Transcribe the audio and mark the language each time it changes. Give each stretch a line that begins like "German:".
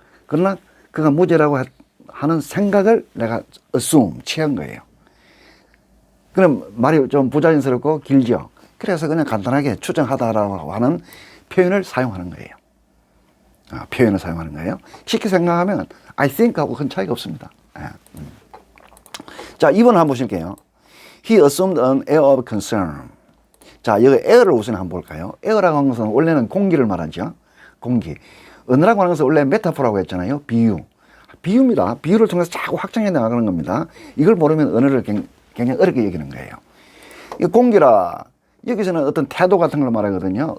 Korean: 그러나 그가 무죄라고 하는 생각을 내가 assume, 취한 거예요. 그럼 말이 좀 부자연스럽고 길죠. 그래서 그냥 간단하게 추정하다라고 하는 표현을 사용하는 거예요. 표현을 사용하는 거예요. 쉽게 생각하면
English: I think
Korean: 하고 큰 차이가 없습니다. 자, 2번 한번 보실게요.
English: He assumed an air of concern.
Korean: 자, 여기 air를 우선 한번 볼까요? air라고 하는 것은 원래는 공기를 말하죠. 공기. 언어라고 하는 것은 원래 메타포라고 했잖아요. 비유. 비유입니다. 비유를 통해서 자꾸 확장해 나가는 겁니다. 이걸 모르면 언어를 굉장히 어렵게 여기는 거예요. 이 공기라, 여기서는 어떤 태도 같은 걸 말하거든요.